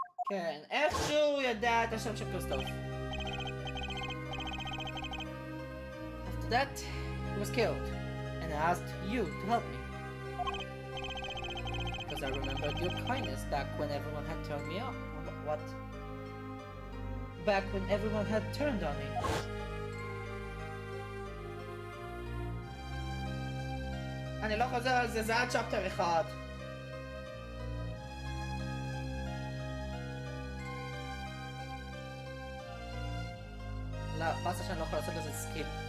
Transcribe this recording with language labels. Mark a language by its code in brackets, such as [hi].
[he] כן, איכשהו ידע את השם של קריסטוף. [en] After that, he was killed, and I asked you to help me. Because I remembered your kindness back when everyone had turned me off. What? Back when everyone had turned on me. [he] אני לא חוזר על זה, זה היה צ'פטר אחד. באסה שאני לא יכול לעשות לזה סקיפ.